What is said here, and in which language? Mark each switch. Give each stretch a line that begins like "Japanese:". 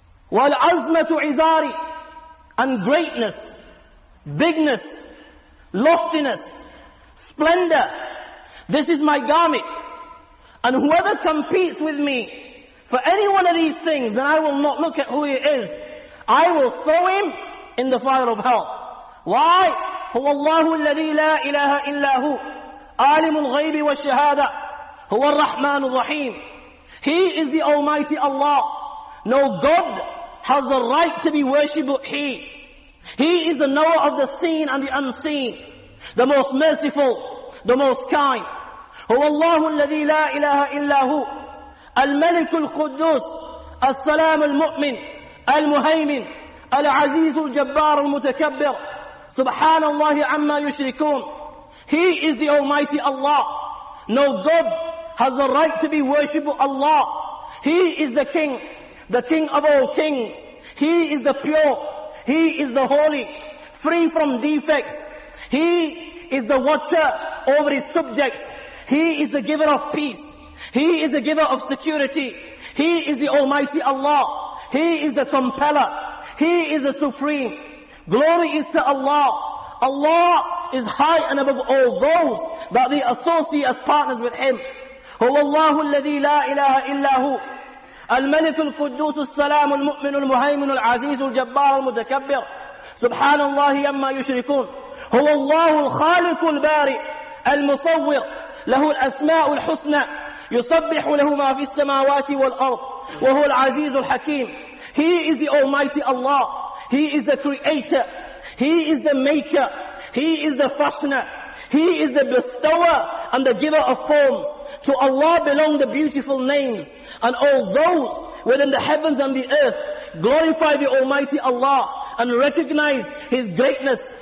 Arabic: والعظمة عزاري,
English: and greatness, bigness, loftiness, splendor, this is my garment. And whoever competes with me for any one of these things, then I will not look at who he is. I will throw him in the fire of hell. Why?
Arabic: هو الله الذي لا إله إلا هو عالم الغيب والشهادة هو الرحمن الرحيم.
English: He is the Almighty Allah. No God has the right to be worshipped but He. He is the knower of the seen and the unseen, the most merciful, the most kind.
Arabic: هو الله الذي لا إله إلا هو الملك القدوس السلام المؤمن المهيمن العزيز الجبار المتكبر سبحان الله عما يشركون.
English: He is the Almighty Allah. No God has the right to be worshipped but Allah. He is the King of all kings. He is the pure, He is the holy, free from defects. He is the watcher over His subjects. He is the giver of peace. He is the giver of security. He is the Almighty Allah. He is the compeller. He is the supreme. Glory is to Allah. Allah is high and above all those that they associate as partners with Him.
Arabic: هو الله الذي لا إله إلا هو الملك القدوس السلام المؤمن المهيمن العزيز الجبار المتكبر سبحان الله عما يشركون. هو الله الخالق البارئ المصور له الأسماء الحسنى يسبح له ما في السماوات والأرض وهو العزيز الحكيم.
English: He is the Almighty Allah. He is the Creator. He is the Maker. He is the Fashioner. He is the Bestower and the Giver of forms. To Allah belong the beautiful names, and all those within the heavens and the earth glorify the Almighty Allah and recognize His greatness.